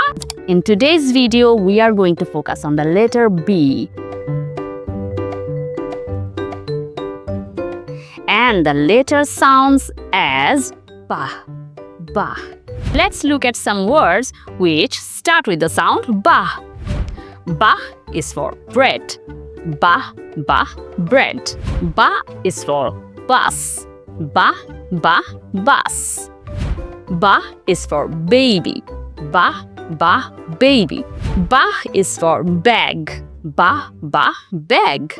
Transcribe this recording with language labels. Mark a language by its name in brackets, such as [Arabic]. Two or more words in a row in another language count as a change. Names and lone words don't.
[English] In today's video, we are going to focus on the letter B. And the letter sounds as ba, ba. Let's look at some words which start with the sound ba. Ba is for bread. Ba, ba, bread. Ba is for bus. Ba, ba, bus. Ba is for baby. Ba, ba, baby. Ba is for bag. Ba, ba, bag.